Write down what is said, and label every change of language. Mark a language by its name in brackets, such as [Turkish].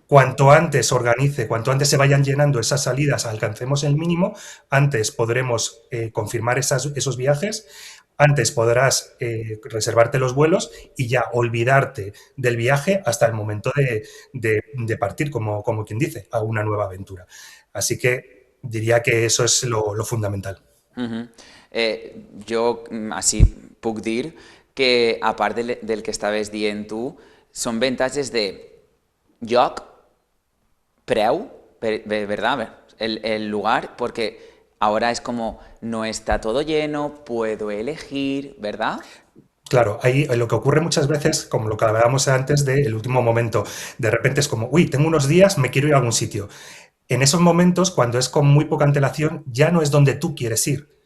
[Spanish] Cuanto antes organice, cuanto antes se vayan llenando esas salidas, alcancemos el mínimo, antes podremos confirmar esos viajes, antes podrás reservarte los vuelos y ya olvidarte del viaje hasta el momento de partir, como quien dice, a una nueva aventura. Así que diría que eso es lo fundamental. ujú. [Catalan] Jo així puc dir que, a part del que estaves dient tu, són avantatges de lloc, preu, ¿verdad? [Spanish] El lugar, porque ahora es como no está todo lleno, puedo elegir, ¿verdad? Claro, ahí lo que ocurre muchas veces, como lo que hablábamos antes del último momento, de repente es como, uy, tengo unos días, me quiero ir a algún sitio. En esos momentos, cuando es con muy poca antelación, ya no es donde tú quieres ir,